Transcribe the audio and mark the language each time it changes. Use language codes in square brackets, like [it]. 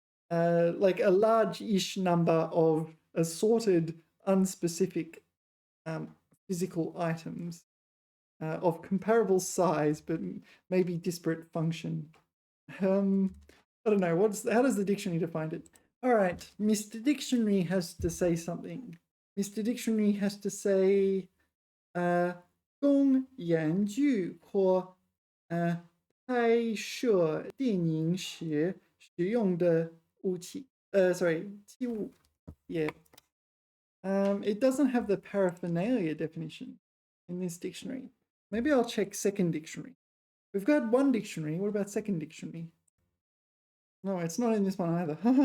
[en] like a large-ish number of assorted, unspecific physical items of comparable size, but maybe disparate function. I don't know. How does the dictionary define it? All right, Mr. Dictionary has to say something. Mr. Dictionary has to say, [zh] 供研究或拍摄电影时使用的武器. [en] Sorry, 器物.Yeah. It doesn't have the paraphernalia definition in this dictionary. Maybe I'll check second dictionary. We've got one dictionary. What about second dictionary? No, it's not in this one either.